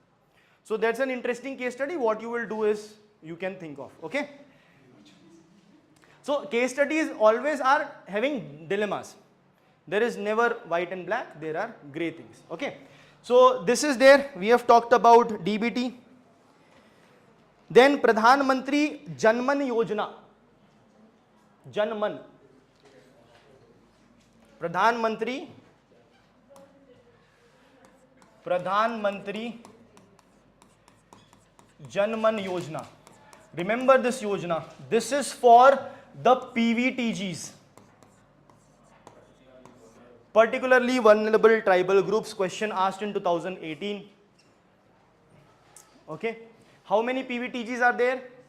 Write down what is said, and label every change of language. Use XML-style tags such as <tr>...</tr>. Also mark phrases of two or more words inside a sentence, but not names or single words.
<en>So that's an interesting case study. What you will do is, you can think of, okay? So case studies always are having dilemmas. There is never white and black, there are gray things, okay? So this is there, we have talked about DBT. Then Pradhan Mantri Janman Yojana. Janman. Pradhan Mantri Janman Yojana. Remember this Yojana. This is for the PVTGs. Particularly vulnerable tribal groups. Question asked in 2018. Okay. How many PVTGs are there?</en>